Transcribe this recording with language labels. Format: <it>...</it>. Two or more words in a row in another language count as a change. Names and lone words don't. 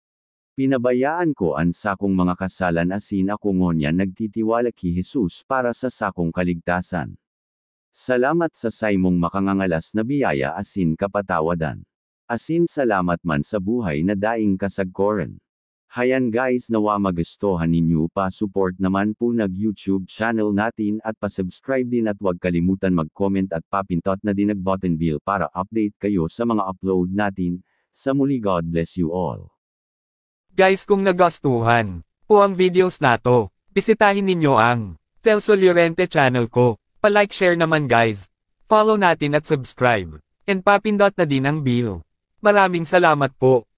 <bik>Pinabayaan ko ang sakong mga kasalan asin ako ngonya nagtitiwala kay Jesus para sa sakong kaligtasan. Salamat sa saymong makangangalas na biyaya asin kapatawadan. Asin salamat man sa buhay na daing kasagkoren.</bik> <tl>Hayan guys nawa magustuhan ninyo pa support naman po nag YouTube channel natin at pa-subscribe din at huwag kalimutan mag-comment at papintot na din nag-</tl> <en>button bell</en> <tl>para update kayo sa mga upload natin. Sa muli</tl> <en>God bless you all.</en> <tl>Guys kung nagustuhan po ang videos nato, bisitahin ninyo ang Telso Llorente channel ko. Pa-like share naman guys. Follow natin at subscribe. And papindot na din ang bell. Maraming salamat po.</tl>